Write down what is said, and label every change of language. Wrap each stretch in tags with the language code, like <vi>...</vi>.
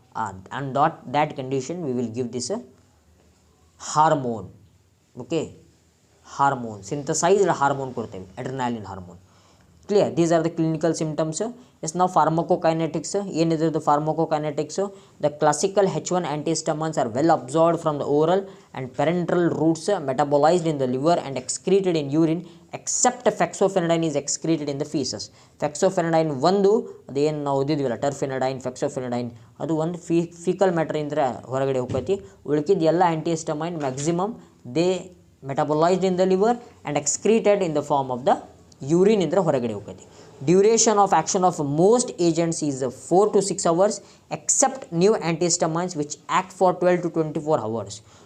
<en>And that condition we will give this hormone.</en> <kn>Okay, hormone, synthesised hormone ಕೊಡ್ತೇವೆ, adrenaline hormone. Clear?</kn> <en>These are the clinical symptoms. Yes,</en> <kn>ನಾವು ಫಾರ್ಮಕೋಕೈನೆಟಿಕ್ಸ್ ಏನಿದ್ರದ್ದು ಫಾರ್ಮಕೋಕೈನೆಟಿಕ್ಸು.</kn> <en>The classical H1 antihistamines are well absorbed from the oral and parenteral routes, metabolized in the liver and excreted in urine, except fexofenadine is excreted in the feces.</en> <kn>ಫೆಕ್ಸೋಫೆನಡೈನ್ ಒಂದು ಅದೇನು ನಾವು ಓದಿದ್ವಿಲ್ಲ, ಟರ್ಫೆನಡೈನ್, ಫೆಕ್ಸೋಫೆನಡೈನ್, ಅದು ಒಂದು faecal ಮ್ಯಾಟ್ರಿಂದ ಹೊರಗಡೆ ಹೋಗ್ತೈತಿ. ಉಳ್ಕಿದ್ದು ಎಲ್ಲ</kn> <en>antihistamine maximum they metabolized in the liver and excreted in the form of the urine</en> <kn>ಇಂದ ಹೊರಗಡೆ ಹೋಗ್ತೈತಿ.</kn> <en>Duration of action of most agents is 4 to 6 hours except new antihistamines which act for 12 to 24 hours.</en>